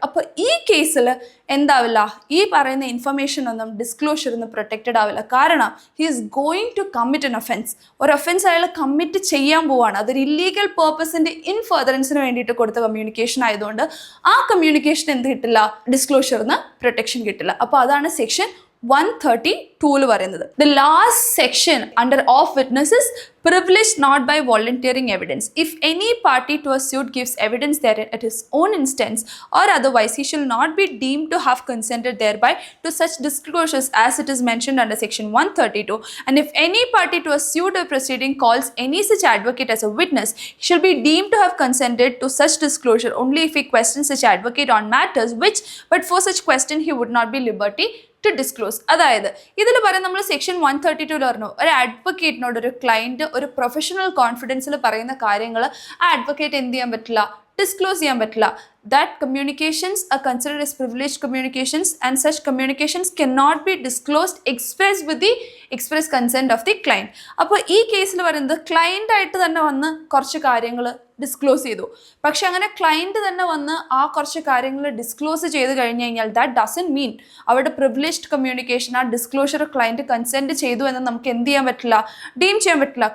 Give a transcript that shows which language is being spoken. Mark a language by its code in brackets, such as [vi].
[ml] അപ്പോൾ ഈ കേസിൽ എന്താവില്ല, ഈ പറയുന്ന ഇൻഫർമേഷൻ ഒന്നും ഡിസ്ക്ലോഷർ ഒന്നും പ്രൊട്ടക്റ്റഡ് ആവില്ല. കാരണം [en] He is going to commit an offence. [ml] ഒരു ഒഫെൻസ് അയാൾ കമ്മിറ്റ് ചെയ്യാൻ പോവാണ്, അതൊരു ഇല്ലീഗൽ പേർപ്പസിൻ്റെ ഇൻ ഫർദറൻസിന് വേണ്ടിയിട്ട് കൊടുത്ത കമ്മ്യൂണിക്കേഷൻ ആയതുകൊണ്ട് ആ കമ്മ്യൂണിക്കേഷൻ എന്ത് കിട്ടില്ല, ഡിസ്ക്ലോഷറിന് പ്രൊട്ടക്ഷൻ കിട്ടില്ല. അപ്പോൾ അതാണ് സെക്ഷൻ 132 പറയുന്നത്. [en] The last section under off witnesses privileged not by volunteering evidence. If any party to a suit gives evidence therein at his own instance or otherwise, he shall not be deemed to have consented thereby to such disclosures as it is mentioned under section 132. And if any party to a suit or proceeding calls any such advocate as a witness, he shall be deemed to have consented to such disclosure only if he questions such advocate on matters which, but for such question, he would not be liberty to disclose. [ml] അതായത് ഇതിൽ പറയാൻ നമ്മൾ section 132 പറഞ്ഞു, ഒരു അഡ്വക്കേറ്റിനോട് ഒരു client ഒരു professional കോൺഫിഡൻസിൽ പറയുന്ന കാര്യങ്ങൾ ആ അഡ്വക്കേറ്റ് എന്ത് ചെയ്യാൻ പറ്റില്ല, ഡിസ്ക്ലോസ് ചെയ്യാൻ പറ്റില്ല. [en] That communications are considered as privileged communications and such communications cannot be disclosed expressed with the express consent of the client. [ml] അപ്പോൾ ഈ കേസിൽ പറയുന്നത് ക്ലയൻ്റ് ആയിട്ട് തന്നെ വന്ന് കുറച്ച് കാര്യങ്ങൾ ഡിസ്ക്ലോസ് ചെയ്തു. പക്ഷെ അങ്ങനെ ക്ലയൻറ്റ് തന്നെ വന്ന് ആ കുറച്ച് കാര്യങ്ങൾ ഡിസ്ക്ലോസ് ചെയ്ത് കഴിഞ്ഞ് കഴിഞ്ഞാൽ [en] that doesn't mean [ml] അവരുടെ പ്രിവിലേജ്ഡ് കമ്മ്യൂണിക്കേഷൻ ആ ഡിസ്ക്ലോഷർ ക്ലയൻറ്റ് കൺസെൻറ്റ് ചെയ്തു എന്ന് നമുക്ക് എന്ത് ചെയ്യാൻ പറ്റില്ല, ഡീം ചെയ്യാൻ പറ്റില്ല.